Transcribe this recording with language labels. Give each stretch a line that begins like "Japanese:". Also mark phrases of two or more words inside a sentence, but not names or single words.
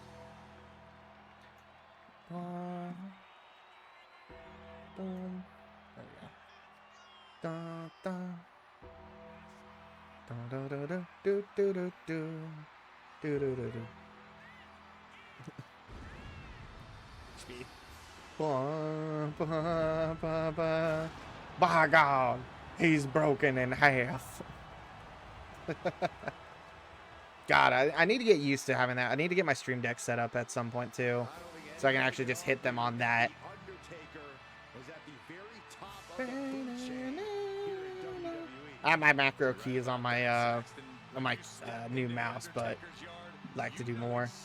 English: Boom. dun. Dun, dun, dun, dun, do, do, do, do. Do, do, do, do. Speed. Ba, ba, ba, ba. By God, he's broken in half. God, I need to get used to having that. I need to get my stream deck set up at some point too, so I can actually just hit them on that. I have my macro keys on my new mouse, but I'd like to do more.